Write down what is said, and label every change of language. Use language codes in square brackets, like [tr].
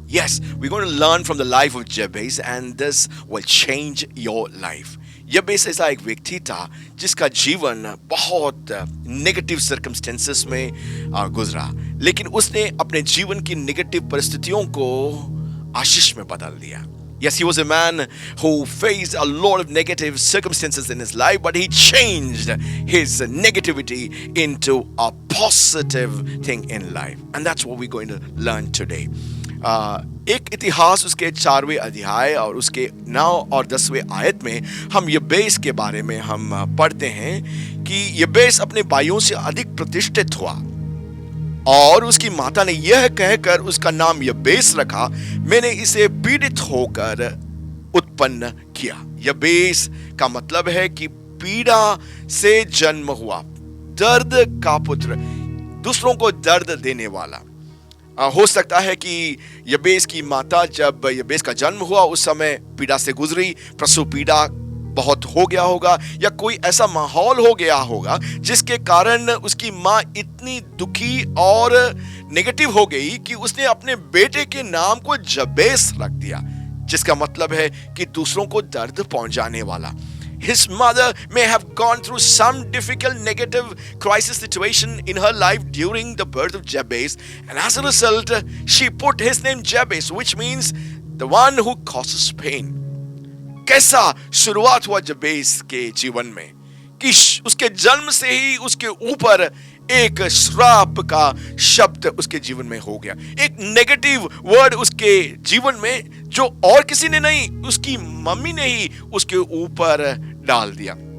[en] Yes, we going to learn from the life of Jabez and this will change your life. [hi] यबेस ऐसा एक व्यक्ति था जिसका जीवन बहुत नेगेटिव सर्कमस्टेंसेस में गुजरा, लेकिन उसने अपने जीवन की नेगेटिव परिस्थितियों को आशीष में बदल दिया। [en] Yes, he was a man who faced a lot of negative circumstances in his life, but he changed his negativity into a positive thing in life. And that's what we're going to learn today. [hi] एक इतिहास उसके 4वें अध्याय और उसके 9 और 10वें आयत में हम यबेस के बारे में हम पढ़ते हैं कि यबेस अपने भाइयों से अधिक प्रतिष्ठित हुआ और उसकी माता ने यह कहकर उसका नाम यबेस रखा, मैंने इसे पीड़ित होकर उत्पन्न किया। यबेस का मतलब है कि पीड़ा से जन्म हुआ, दर्द का पुत्र, दूसरों को दर्द देने वाला। हो सकता है कि यबेस की माता जब यबेस का जन्म हुआ उस समय पीड़ा से गुजरी, प्रसव पीड़ा बहुत हो गया होगा या कोई ऐसा माहौल हो गया होगा जिसके कारण उसकी माँ इतनी दुखी और नेगेटिव हो गई कि उसने अपने बेटे के नाम को जबेस रख दिया, जिसका मतलब है कि दूसरों को दर्द पहुंचाने वाला। [en] His mother may have gone through some difficult negative crisis situation in her life during the birth of Jabez, and as a result she put his name Jabez, which means the one who causes pain. [hi] कैसा शुरुआत हुआ जबेस के जीवन में कि उसके जन्म से ही उसके ऊपर एक श्राप का शब्द उसके जीवन में हो गया, एक नेगेटिव वर्ड उसके जीवन में जो और किसी ने नहीं, उसकी मम्मी ने ही उसके ऊपर डाल दिया।